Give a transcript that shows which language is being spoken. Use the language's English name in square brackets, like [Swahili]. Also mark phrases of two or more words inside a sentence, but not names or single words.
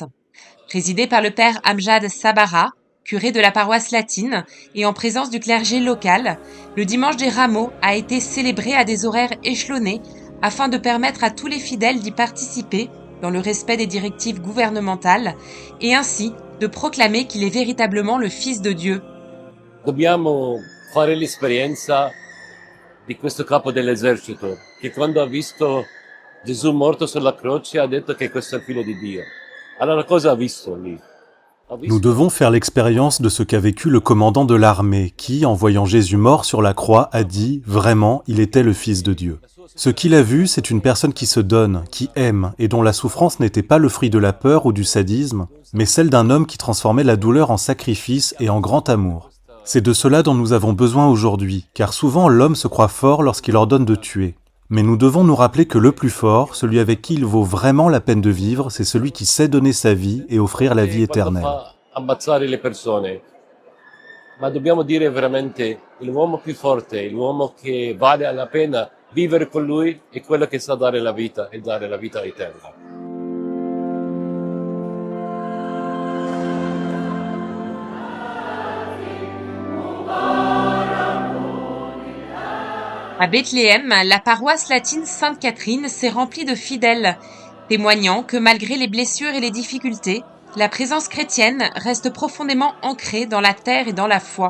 [French] Présidé par le père Amjad Sabara, curé de la paroisse latine, et en présence du clergé local, le dimanche des Rameaux a été célébré à des horaires échelonnés afin de permettre à tous les fidèles d'y participer dans le respect des directives gouvernementales et ainsi de proclamer qu'il est véritablement le Fils de Dieu. [Italian] Dobbiamo fare l'esperienza di questo capo dell'esercito che quando ha visto Gesù morto sulla croce ha detto che questo è il figlio di Dio. Allora cosa ha visto lì? [French] Nous devons faire l'expérience de ce qu'a vécu le commandant de l'armée qui, en voyant Jésus mort sur la croix, a dit « Vraiment, il était le Fils de Dieu ». Ce qu'il a vu, c'est une personne qui se donne, qui aime, et dont la souffrance n'était pas le fruit de la peur ou du sadisme, mais celle d'un homme qui transformait la douleur en sacrifice et en grand amour. C'est de cela dont nous avons besoin aujourd'hui, car souvent l'homme se croit fort lorsqu'il ordonne de tuer. Mais nous devons nous rappeler que le plus fort, celui avec qui il vaut vraiment la peine de vivre, c'est celui qui sait donner sa vie et offrir la vie éternelle. [Italian] Ammazzare le persone. Ma dobbiamo dire veramente l'uomo più forte, l'uomo che vale la pena vivere con lui è quello che sa dare la vita e dare la vita eterna. [French] À Bethléem, la paroisse latine Sainte-Catherine s'est remplie de fidèles, témoignant que malgré les blessures et les difficultés, la présence chrétienne reste profondément ancrée dans la terre et dans la foi.